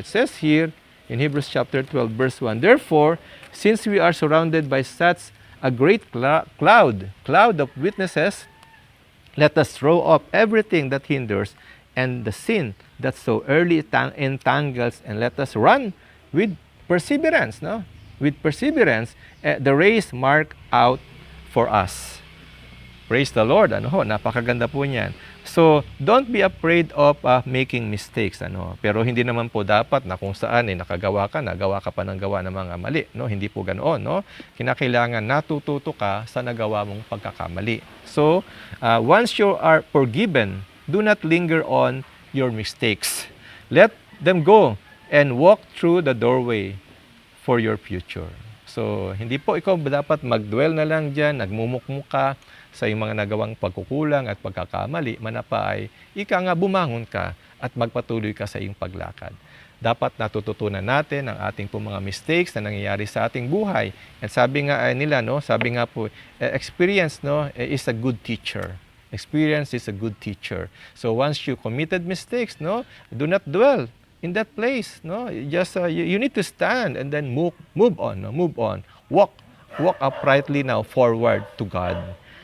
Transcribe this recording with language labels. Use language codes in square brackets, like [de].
[en] It says here in Hebrews chapter 12, verse 1, therefore, since we are surrounded by such a great cloud of witnesses, let us throw off everything that hinders and the sin that so early entangles, and let us run with perseverance, with perseverance, the race marked out for us. Praise the Lord. [tl] Napakaganda po niyan. [en] So, don't be afraid of making mistakes. [tl] Pero hindi naman po dapat na kung saan nagawa ka pa ng gawa ng mga mali. Hindi po ganoon. Kinakailangan natututo ka sa nagawa mong pagkakamali. [en] So, once you are forgiven, do not linger on your mistakes. Let them go and walk through the doorway for your future. [tl] So, hindi po ikaw dapat mag-dwell na lang dyan, nagmumukmuka sa iyong mga nagawang pagkukulang at pagkakamali, manapa ay bumangon ka at magpatuloy ka sa iyong paglakad. Dapat natututunan natin ang ating mga mistakes na nangyayari sa ating buhay. At sabi nga nila, sabi nga po, [en] experience is a good teacher. Experience is a good teacher. So once you committed mistakes, do not dwell in that place. Just you need to stand and then move on. Walk uprightly now forward to God.